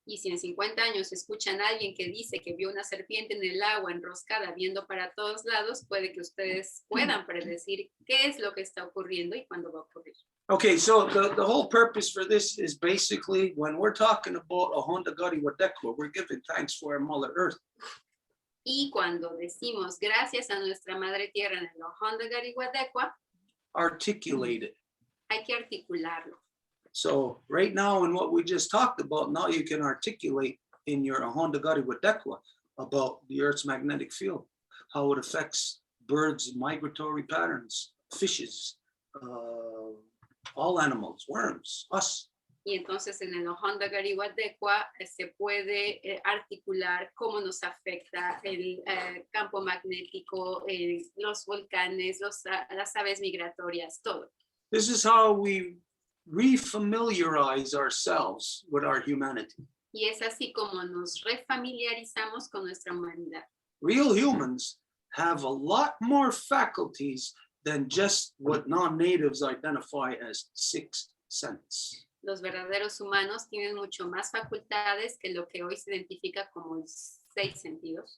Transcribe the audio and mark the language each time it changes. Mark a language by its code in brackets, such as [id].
[es] Y si en 50 años escuchan a alguien que dice que vio una serpiente en el agua enroscada viendo para todos lados, puede que ustedes puedan predecir qué es lo que está ocurriendo y cuándo va a ocurrir. [en] Okay, so the whole purpose for this is basically when we're talking about a Honda Gari Wadekwa, we're giving thanks for our Mother Earth. [es] Y cuando decimos gracias a nuestra Madre Tierra en el Honda Gariguadecua, [en] Articulate it. [es] hay que articularlo. [en] So right now in what we just talked about, now you can articulate in your Honda Gari Wadekwa about the Earth's magnetic field, how it affects birds' migratory patterns, fishes, all animals, worms, us. [es] Y entonces en el Honda Gariguadecua se puede articular cómo nos afecta el campo magnético, los volcanes, las aves migratorias, todo. [en] This is how we refamiliarize ourselves with our humanity. [es] Y es así como nos refamiliarizamos con nuestra humanidad. [en] Real humans have a lot more faculties than just what non-natives identify as sixth sense. [es] Los verdaderos humanos tienen mucho más facultades que lo que hoy se identifica como 6 sentidos.